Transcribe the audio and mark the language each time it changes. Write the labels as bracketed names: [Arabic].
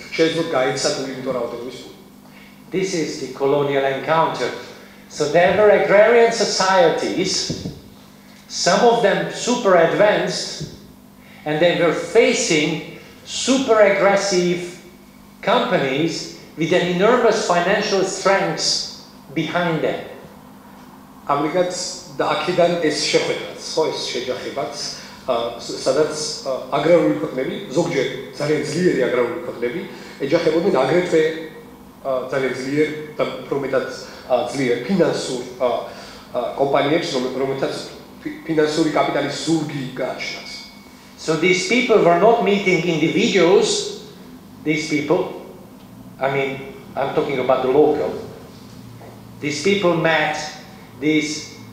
[Georgian] შეიძლება გაეცათ ულიმიტო რაოდენობის ფული. [English] This is the colonial encounter. So there were agrarian societies, some of them super advanced, and they were facing super aggressive companies with an enormous financial strength behind them. [Georgian] ამრიგად და აქედან ეს შეხვედრაც, ხო, ეს შეჯახებაც, სადაც აგრარული ქვეყნები, ზოგჯერ ძალიან ძლიერი აგრარული ქვეყნები, ეჯახებოდნენ აგრეთვე ძალიან ძლიერ და პრომეტად ძლიერ ფინანსურ კომპანიებს, რომელთაც ფინანსური კაპიტალის ზურგი გააჩნდათ. [English] So these people were not meeting individuals, these people, I mean, I'm talking about the local. These people met these